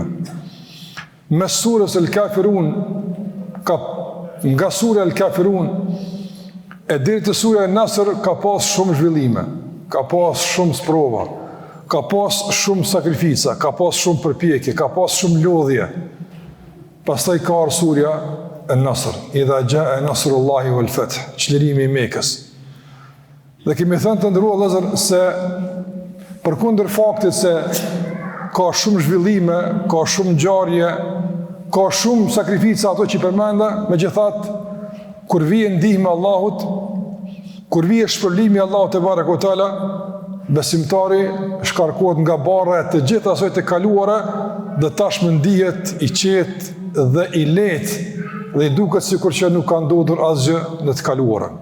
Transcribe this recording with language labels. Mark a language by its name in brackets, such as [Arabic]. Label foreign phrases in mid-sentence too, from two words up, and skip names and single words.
[Albanian] Mes surës El-Kafirun nga surja El-Kafirun e deri te surja An-Nasr ka pas shumë zhvillime, ka pas shumë sprova, ka pas shumë sakrifica, ka pas shumë përpjekje, ka pas shumë lodhje. Pastaj ka ardhur surja An-Nasr, [Arabic] إذا جاء نصر الله والفتح, [Albanian] çlirimi i Mekës. Dhe kemi thënë të ndëruar vëllezër se përkundër faktit se ka shumë zhvillime, ka shumë ngjarje, ka shumë sakrifica ato që përmenda, megjithatë kur vjen ndihma e Allahut, kur vjen shpërblimi i Allahut te barekuhu teala, besimtari shkarkohet nga barra e të gjitha asaj të kaluara dhe tashmë ndihet i qetë dhe i lehtë dhe i duket sikur që nuk ka ndodhur asgjë në të kaluarën.